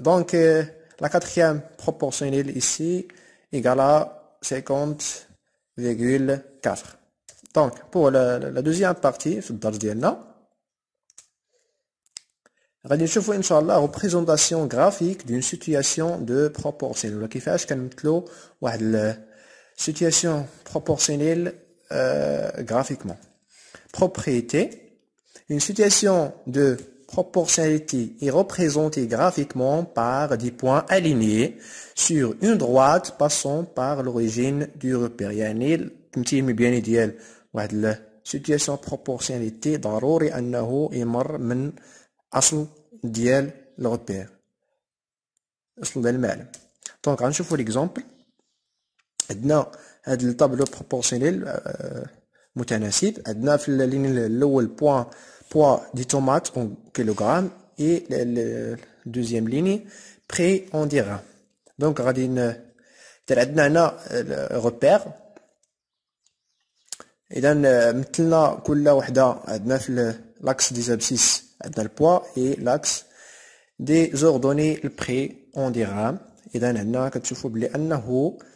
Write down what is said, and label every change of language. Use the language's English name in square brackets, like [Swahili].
[French] Donc la quatrième proportionnelle ici égale à 50,4. Donc, pour la deuxième partie, [Arabic] في الدرس ديالنا غادي نشوفوا إن شاء الله [French] représentation graphique d'une situation de proportionnelle. [Arabic] ولا كيفاش كنمثلوا واحد [French] situation proportionnelle [Arabic] graphiquement. [French] Propriété. Une situation de proportionnalité est représentée graphiquement par des points alignés sur une droite passant par l'origine du repère. [Arabic] يعني التمثيل المبياني ديال واحد [French] situation proportionnalité [Arabic] ضروري انه يمر من اصل ديال الربير، اصل ديال المعلم. دونك غنشوفوا ليكزامبل. عندنا هاد الطابلو بروبورسيونيل متناسب. عندنا في اللين الاول [French] poids des tomates en kilogrammes et la deuxième ligne prix en dirham. [Arabic] Donc غادي عندنا هنا repère. إذا مثلنا كل وحدة عندنا في [French] l'axe des abscisses [Arabic] عندنا البوا [French] et l'axe des ordonnées le prix en dirham. [Arabic] إذا هنا كتشوفوا بلي أنه